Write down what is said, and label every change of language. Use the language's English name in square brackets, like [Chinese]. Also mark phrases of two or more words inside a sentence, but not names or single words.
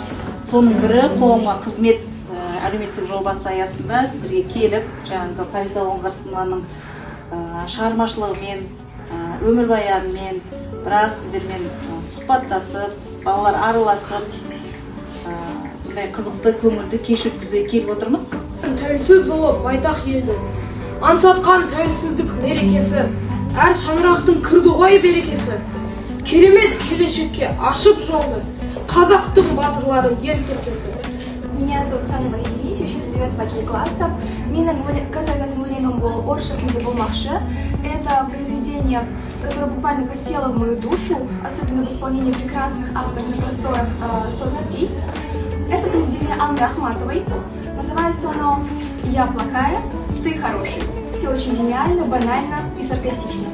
[Kazakh] Соның бірі қоғамға қызмет әлеуметтік жобасы аясында сіздерге келіп, жаңағы Фариза Оңғарсынованың шығармашылығымен, өмірбаянымен біраз сіздермен сұхбаттасып, балалар араласып, сондай қызықты көңілді кеш өткізуге келіп отырмыз. Тәуелсіз ұлы байтақ елді аңсатқан тәуелсіздік мерекесі, әр шаңырақтың кірді ғой берекесі. Керемет келешекке ашып жолды қазақтың батырлары ел серкесі. [Russian] Меня зовут Саня Васильевич, учится 9 класса. [Kazakh] Менің казаган өлеңім бұл орысша тілде болмақшы. [Russian] Это произведение, которое буквально подсело в мою душу, особенно в исполнении прекрасных авторов на просторах соцсетей. Это произведение Анны Ахматовой. Называется оно «Я плохая, ты хороший». Все очень гениально, банально и саркастично.